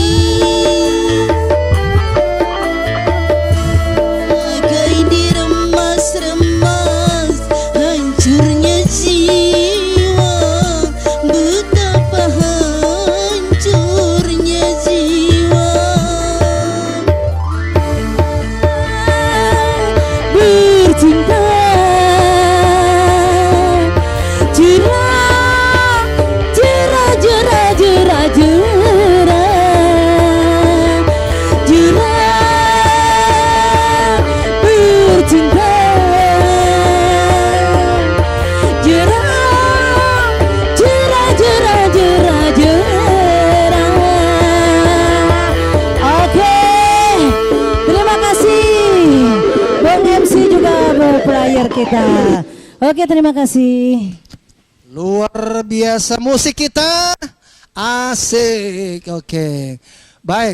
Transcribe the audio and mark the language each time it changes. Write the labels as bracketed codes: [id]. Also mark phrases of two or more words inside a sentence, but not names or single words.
[id] Bagai diremas-remas hancurnya jiwa, betapa hancurnya jiwa. Bercinta, jerah, jerah, jerah, jerah, jerah, jerah bercinta, jerah, jerah, jerah, jerah, jerah. Oke, terima kasih Bang MC juga player kita. Oke, terima kasih. Luar biasa musik kita. Asik. Oke. Baik.